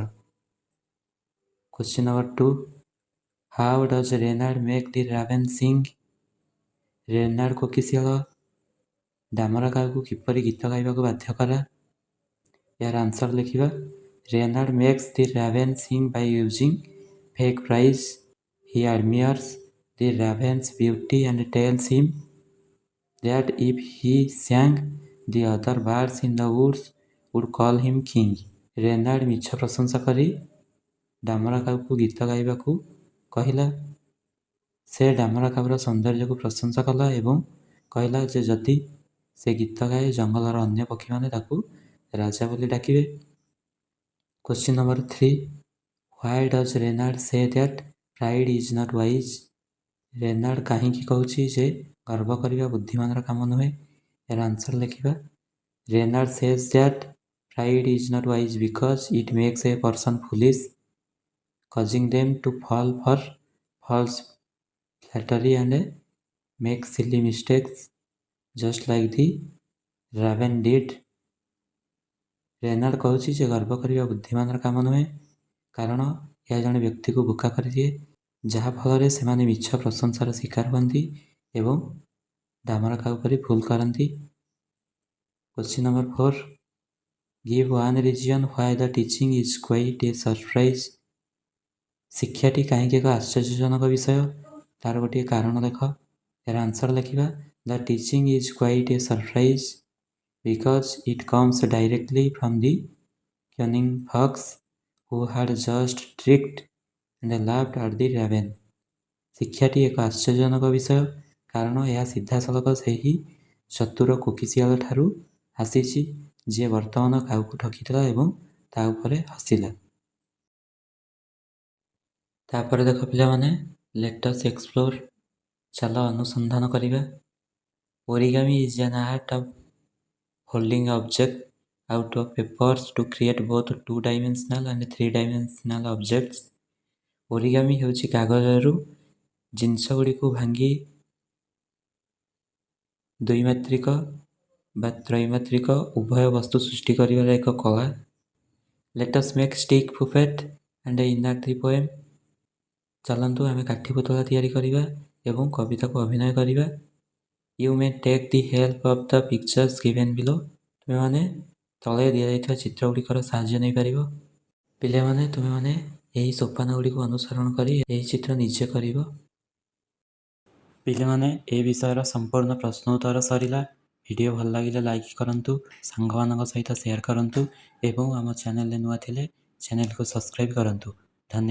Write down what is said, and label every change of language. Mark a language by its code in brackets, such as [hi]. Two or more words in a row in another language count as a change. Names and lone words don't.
[en] Question number 2, how does Renard make the raven sing, [or] ରେନାର୍ଡ କୋକିଶିଆଳ ଡାମର କାଉକୁ କିପରି ଗୀତ ଗାଇବାକୁ ବାଧ୍ୟ କଲା। ଏହାର ଆନ୍ସର ଲେଖିବା। [en] Renard makes the raven sing by using fake praise. He admires the raven's beauty and tells him that if he sang, the other birds in the woods would call him king. [or] ରେନାର୍ଡ ମିଛ ପ୍ରଶଂସା କରି ଡାମର କାଉକୁ ଗୀତ ଗାଇବାକୁ କହିଲା। ସେ ଡାମର କାଉର ସୌନ୍ଦର୍ଯ୍ୟକୁ ପ୍ରଶଂସା କଲା ଏବଂ କହିଲା ଯେ ଯଦି ସେ ଗୀତ ଗାଏ, ଜଙ୍ଗଲର ଅନ୍ୟ ପକ୍ଷୀମାନେ ତାକୁ ରାଜା ବୋଲି ଡାକିବେ। [en] Question number 3, why does Renard say that pride is not wise, [or] ରେନାଲ୍ଡ କାହିଁକି କହୁଛି ଯେ ଗର୍ବ କରିବା ବୁଦ୍ଧିମାନର କାମ ନୁହେଁ? ଏହାର ଆନ୍ସର ଲେଖିବା। [en] ରେନାଲ୍ଡ says that pride is not wise because it makes a person foolish, causing them to fall for false flattery and make silly mistakes, just like the raven did. [or] ରେନାଲ୍ଡ କହୁଛି ଯେ ଗର୍ବ କରିବା ବୁଦ୍ଧିମାନର କାମ ନୁହେଁ, କାରଣ ଏହା ଜଣେ ବ୍ୟକ୍ତିକୁ ବୋକା କରିଦିଏ, ଯାହାଫଳରେ ସେମାନେ ମିଛ ପ୍ରଶଂସାର ଶିକାର ହୁଅନ୍ତି ଏବଂ ଦାମର କାଉ ପରି ଭୁଲ କରନ୍ତି। [en] Question number 4. Give one reason why the teaching is quite a surprise. [or] ଶିକ୍ଷାଟି କାହିଁକି ଏକ ଆଶ୍ଚର୍ଯ୍ୟଜନକ ବିଷୟ, ତାର ଗୋଟିଏ କାରଣ ଲେଖ। ଏହାର ଆନ୍ସର ଲେଖିବା। [en] The teaching is quite a surprise because it comes directly from the cunning fox who had just tricked and laughed at the raven. [or] ଶିକ୍ଷାଟି ଏକ ଆଶ୍ଚର୍ଯ୍ୟଜନକ ବିଷୟ କାରଣ ଏହା ସିଧାସଳଖ ସେହି ଚତୁର କୋକିଶିଆଳ ଠାରୁ ଆସିଛି, ଯିଏ ବର୍ତ୍ତମାନ କାଉକୁ ଠକିଥିଲା ଏବଂ ତା ଉପରେ ହସିଲା। ତାପରେ ଦେଖ ପିଲାମାନେ, [en] let us explore, [or] ଚାଲ ଅନୁସନ୍ଧାନ କରିବା। [en] Origami is an art of folding objects out of papers to create both two-dimensional and three-dimensional objects. [or] Origami ହେଉଛି କାଗଜରୁ ଜିନିଷଗୁଡ଼ିକୁ ଭାଙ୍ଗି ଦ୍ୱିମାତ୍ରିକ ବା ତ୍ରୈମାତ୍ରିକ ଉଭୟ ବସ୍ତୁ ସୃଷ୍ଟି କରିବାର ଏକ କଳା। [en] Let us make stick puppet and enact the poem. [or] ଚାଲନ୍ତୁ ଆମେ କାଠି ପୁତଳା ତିଆରି କରିବା ଏବଂ କବିତାକୁ ଅଭିନୟ କରିବା। [en] You may take the help of the pictures given below. [or] ତୁମେମାନେ ତଳେ ଦିଆଯାଇଥିବା ଚିତ୍ରଗୁଡ଼ିକର ସାହାଯ୍ୟ ନେଇପାରିବ। ପିଲାମାନେ, ତୁମେମାନେ ଏହି ସୋପାନଗୁଡ଼ିକୁ ଅନୁସରଣ କରି ଏହି ଚିତ୍ର ନିଜେ କରିବ। ପିଲାମାନେ, ଏ ବିଷୟର ସମ୍ପୂର୍ଣ୍ଣ ପ୍ରଶ୍ନ ଉତ୍ତର ସରିଲା। ଭିଡ଼ିଓ ଭଲ ଲାଗିଲେ ଲାଇକ୍ କରନ୍ତୁ, ସାଙ୍ଗମାନଙ୍କ ସହିତ ସେୟାର କରନ୍ତୁ ଏବଂ ଆମ ଚ୍ୟାନେଲରେ ନୂଆ ଥିଲେ ଚ୍ୟାନେଲକୁ ସବସ୍କ୍ରାଇବ୍ କରନ୍ତୁ।